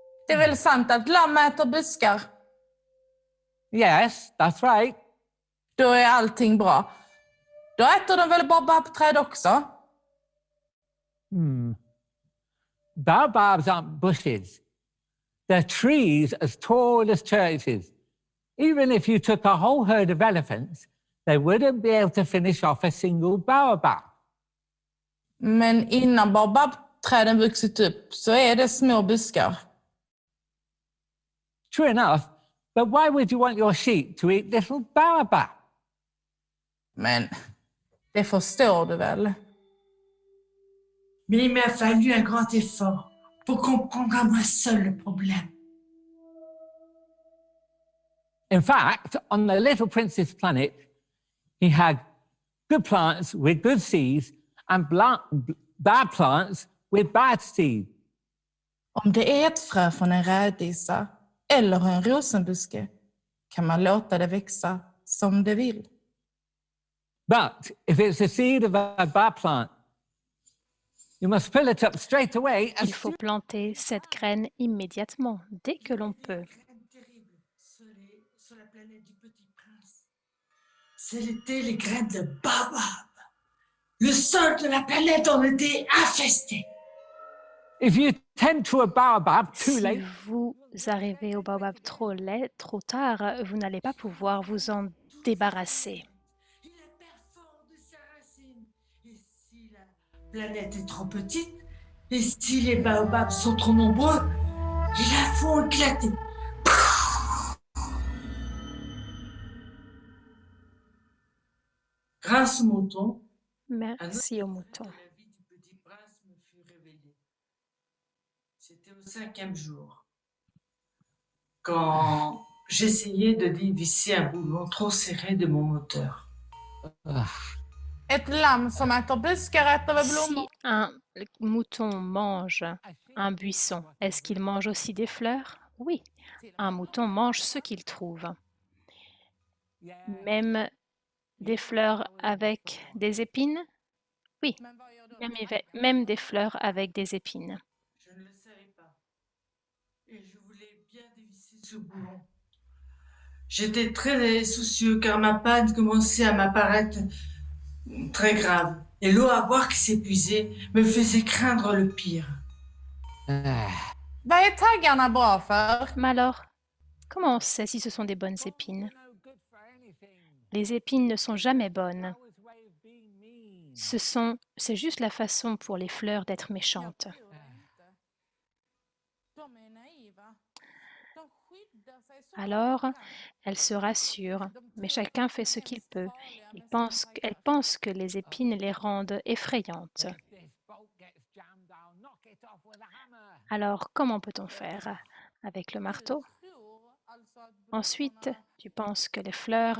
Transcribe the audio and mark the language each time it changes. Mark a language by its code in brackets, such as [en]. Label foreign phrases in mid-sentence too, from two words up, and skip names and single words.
[sv] Det är väl sant att lamm äter buskar? [en] Yes, that's right. [sv] Då är allting bra. Då äter de väl baobabträd också? [en] Baobabs aren't bushes. They're trees as tall as churches. Even if you took a whole herd of elephants, they wouldn't be able to finish off a single baobab. [sv] Men innan baobabträden vuxit upp så är det små buskar. [en] True enough, but why would you want your sheep to eat little baobab? [sv] Men det förstår du väl? [fr] Mais il m'a fallu un grand effort pour comprendre à moi seul le problème. [en] In fact, on the Little Prince's planet, he had good plants with good seeds and bad plants with bad seed. [sv] Om det är ett frö från en rädisa eller en rosenbuske kan man låta det växa som det vill. [en] But if it's a seed of a bad plant, you must pull it up straight away and [fr] Il faut planter cette graine immédiatement, dès que l'on peut. Graine terrible sur la planète du Petit Prince. C'étaient les graines de baobab. Le sol de la planète en était infesté. [en] if you tend to a baobab too [fr] Si [en] late, [fr] vous arrivez au baobab trop tard, vous n'allez pas pouvoir vous en débarrasser. Il la perfore de sa racine. Et si la planète est trop petite, et si les baobabs sont trop nombreux, ils la font éclater. Grâce au mouton, un autre Merci au fait mouton. de la vie du petit prince me fut révélé. C'était au 5e jour, quand j'essayais de dévisser un boulon trop serré de mon moteur. [sv] Ett lamm som äter buskar äter väl blommor? [fr] Si un mouton mange un buisson, est-ce qu'il mange aussi des fleurs? Oui, un mouton mange ce qu'il trouve. Même des fleurs avec des épines? Oui, [sv] Men vad gör du? [fr] même des fleurs avec des épines. Je ne le savais pas. Et je voulais bien dévisser ce boulon. J'étais très soucieux car ma panne commençait à m'apparaître très grave. Et l'eau à boire qui s'épuisait me faisait craindre le pire. [sv] Vad är taggarna bra för? [fr] Mais alors, comment on sait si ce sont des bonnes épines? Les épines ne sont jamais bonnes. C'est juste la façon pour les fleurs d'être méchantes. [sv] De är naiva. De skyddar sig så [fr] Alors, [sv] bra. [fr] elles se rassurent, mais chacun fait ce qu'il peut. Elles pensent que les épines les rendent effrayantes. Alors, comment peut-on faire? Avec le marteau? Ensuite, tu penses que les fleurs...